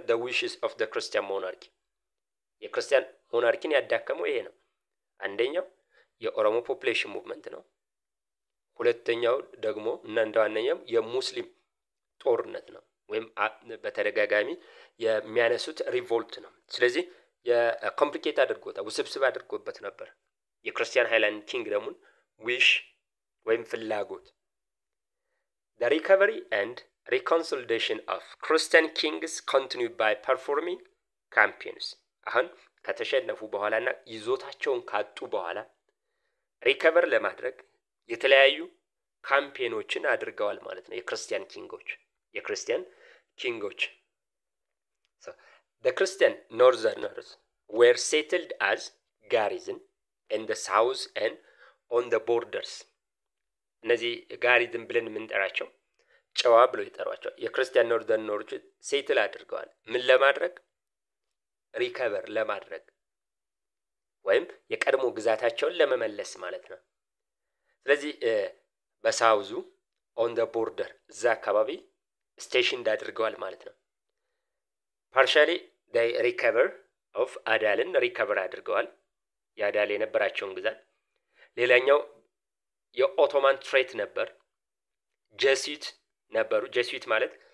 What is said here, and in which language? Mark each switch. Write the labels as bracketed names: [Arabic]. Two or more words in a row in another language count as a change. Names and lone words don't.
[English] the wishes of the Christian monarchy [Amharic] የክርስቲያን ሞናርኪን ያዳከመው ይሄ ነው። አንደኛው የኦሮሞ ፖፑሌሽን ሙቭመንት ነው። ሁለተኛው ደግሞ እና እንደዋነኛው የሙስሊም ጦርነት ነው ወይም በተደጋጋሚ የሚያነሱት ሪቮልት ነው። ስለዚህ የኮምፕሊኬት አድርጎታ ውስብስብ አድርጎበት ነበር የክርስቲያን ሃይላንድ ኪንግደሙን ዊሽ ወይም ፍላጎት። [English] the recovery and reconciliation of Christian kings continued by performing campaigns [Amharic] አሁን ከተሸነፉ በኋላና ይዞታቸውን ካጡ በኋላ ሪከቨር ለማድረግ የተለያዩ ካምፔኖችን አድርገዋል ማለት ነው የክርስቲያን [English] ኪንጎች so the Christian northerners were settled as garrison in the south and on the borders [Amharic] እነዚህ ጋሪዝን ብለን የምንጠራቸው ጨዋ ብለው ይጠሯቸው የክርስቲያን ኖርዘርነሮች ሴትል አድርገዋል። ምን ለማድረግ? ሪከቨር ለማድረግ ወይም የቀድሞ ግዛታቸውን ለመመለስ ማለት ነው። ስለዚህ በሳውዙ [English] on the border [Amharic] እዛ አካባቢ ስቴሽን እንዳድርገዋል ማለት ነው። [English] partially they recover of Adal [Amharic] ሪከቨር አድርገዋል የአዳል የነበራቸውን ግዛት። ሌላኛው የኦቶማን ትሬት ነበር። ጀሱት ነበሩ። ጀሱት ማለት